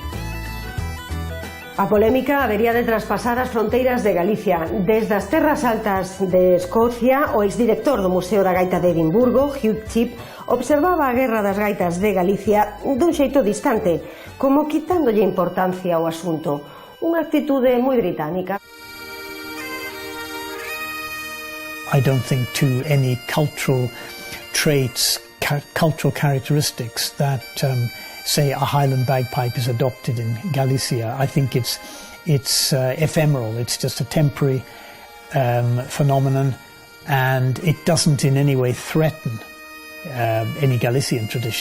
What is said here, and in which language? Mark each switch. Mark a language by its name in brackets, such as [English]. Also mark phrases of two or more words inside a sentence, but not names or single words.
[Galician] A polémica habería de traspasar as fronteiras de Galicia. Desde as terras altas de Escocia, o exdirector do Museo da Gaita de Edimburgo, Hugh Chipp, observaba a guerra das gaitas de Galicia dun xeito distante, como quitándolle importancia ao asunto. Unha actitude moi británica. [English] I don't think to any cultural traits, cultural characteristics that say a Highland bagpipe is adopted in Galicia. I think it's ephemeral. It's just a temporary phenomenon, and it doesn't in any way threaten any Galician tradition.